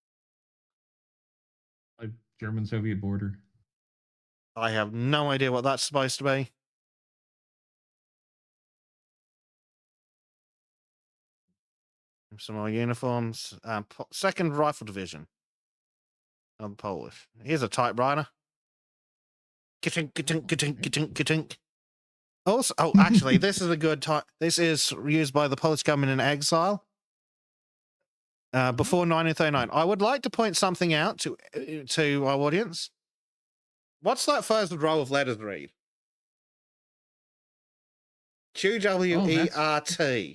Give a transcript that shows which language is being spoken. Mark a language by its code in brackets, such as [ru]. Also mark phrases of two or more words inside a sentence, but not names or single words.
[en] A German-Soviet border. I have no idea what that's supposed to be. Some more uniforms. Second Rifle Division. Of Polish. Here's a typewriter. Ka-tink, ka-tink, ka-tink, ka-tink, ka-tink. Also, actually, this is a good type. This is used by the Polish government in exile before 1939. I would like to point something out to our audience. What's that first row of letters read? QWERT.